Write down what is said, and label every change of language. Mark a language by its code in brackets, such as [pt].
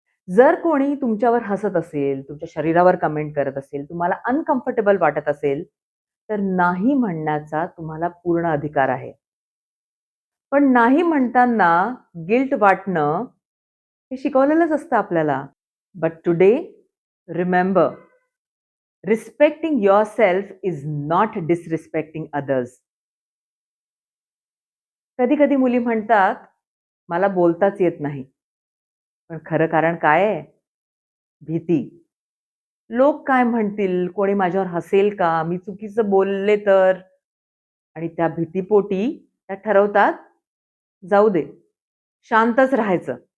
[mr] जर कोणी तुमच्यावर हसत असेल, तुमच्या शरीरावर कमेंट करत असेल, तुम्हाला अनकम्फर्टेबल वाटत असेल, तर नाही म्हणण्याचा तुम्हाला पूर्ण अधिकार आहे. पण नाही म्हणताना गिल्ट वाटणं हे शिकवलेलंच असतं आपल्याला. [en] But today remember, respecting yourself is not disrespecting others. [mr] कधी-कधी मुली म्हणतात, "मला बोलताच येत नाही." पण खरं कारण काय आहे? भीती. लोक काय म्हणतील? कोणी माझ्यावर हसेल का? मी चुकीचं बोलले तर? आणि त्या भीतीपोटी त्या ठरवतात, जाऊ दे, शांतच राहायचं.